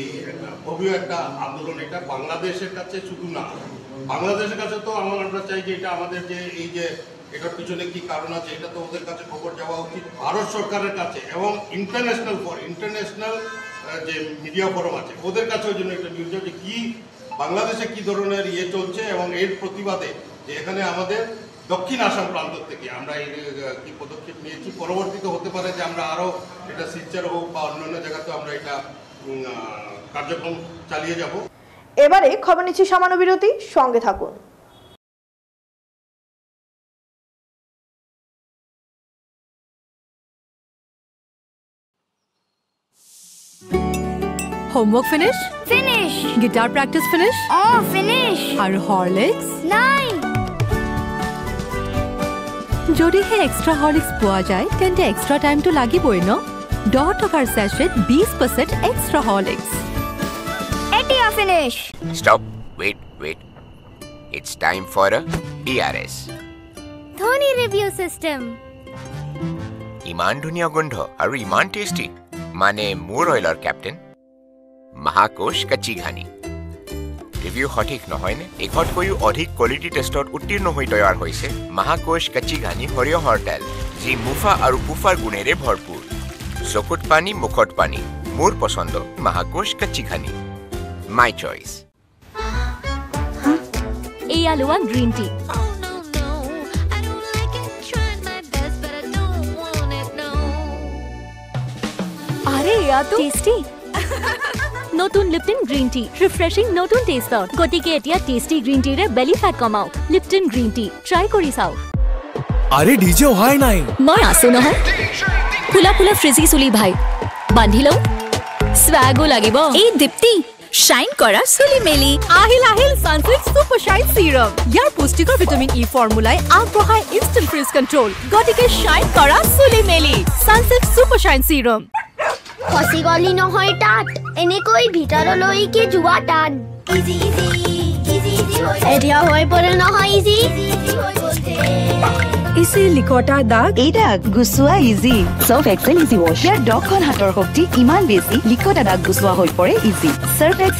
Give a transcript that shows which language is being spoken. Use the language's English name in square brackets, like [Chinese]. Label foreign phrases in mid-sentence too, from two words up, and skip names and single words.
[Bangla] ভব্য একটা আন্দোলন, এটা বাংলাদেশের কাছে শুধু না, বাংলাদেশের কাছে তো আমরা চাই যে এটা আমাদের যে এই যে এটার পিছনে কি কারণ আছে এটা তো ওদের কাছে খবর যাওয়া উচিত, ভারত সরকারের কাছে এবং ইন্টারন্যাশনাল যে [English] media forum [Bangla] আছে ওদের কাছেও যেন একটা নিউজ যে কি বাংলাদেশে কি ধরনের চলছে এবং এর প্রতিবাদে যে এখানে আমাদের দক্ষিণ আসাম প্রান্ত থেকে আমরা এই কি পদক্ষেপ নিয়েছি। পরবর্তীতে হতে পারে যে আমরা আরও এটা শিলচর হোক বা অন্যান্য জায়গাতেও আমরা এটা কার্যক্রম চালিয়ে যাব। এবারে খবর নিচ্ছি সামান্য বিরতি, সঙ্গে থাকুন। [English] Homework finish? Finish. Guitar practice finish? Oh, finish. Are Horlicks? Nine. [Assamese] যদি হে এক্সট্রা হরলিক্স পোৱা যায় তেন্তে এক্সট্রা টাইমটো লাগিবই ন। 10 টকাৰ সেশন 20% এক্সট্রা হরলিক্স। Etia finish. [English] Stop. Wait. It's time for a DRS. Dhoni review system. [Assamese] ইমান ধুনীয়া গোন্ধ আৰু ইমান টেষ্টি, মানে মোৰ অইলৰ কেপ্টেইন মহাকোশ কাচ্চি ঘানি। রিভিউ সঠিক নহয়নে? এশতকৈও অধিক কোৱালিটি টেষ্টত উত্তীৰ্ণ হৈ তৈয়াৰ হৈছে মহাকোশ কাচ্চি ঘানি সৰিয়হৰ তেল, যি মুফা আৰু পুফাৰ গুণেৰে ভৰপূৰ। চকুত পানী, মুখত পানী, মোৰ পচন্দ মহাকোশ কাচ্চি ঘানি, [English] my choice. [Assamese] এই আলুয়া গ্রিন টি। [Hindi] अरे ये तो [Assamese] টেস্টি। নতুন লিপটন গ্রিন টি, রিফ্রেশিং নতুন টেষ্টত। গতিকে এতিয়া টেস্টি গ্রিন টিৰে [English] belly fat [Assamese] কমাওক। লিপটন গ্রিন টি ট্ৰাই কৰি চাওক। আরে ডিজে অহাই নাই। মই আছো নহয়। ফুলা ফ্ৰিজি চুলি ভাই বান্ধি লওঁ, স্বাগো লাগিব। এই দীপ্তি শাইন কৰা চুলি মেলি আহিল সানসিল্ক সুপার শাইন সিরাম। ইয়াৰ পুষ্টিকৰ [English] vitamin E [Assamese] ফৰ্মুলাই আগবঢ়াই [English] instant frizz control. [Assamese] গতিকে শাইন কৰা চুলি মেলি সানসিল্ক সুপার শাইন সিরাম। খসি গলি নহয় তাত, এনেকৈ ভিতৰলৈকে যোৱা টান। এতিয়া হৈ পৰে নহয় ইজি। ইজি লিকটা দাগ, এই দাগ গুচোৱা ইজি। সাৰ্ফ এক্সেল ইজি ৱাশ। ইয়াৰ 10খন হাতৰ শক্তি ইমান বেছি, লিকটা দাগ গুচোৱা হৈ পৰে ইজি।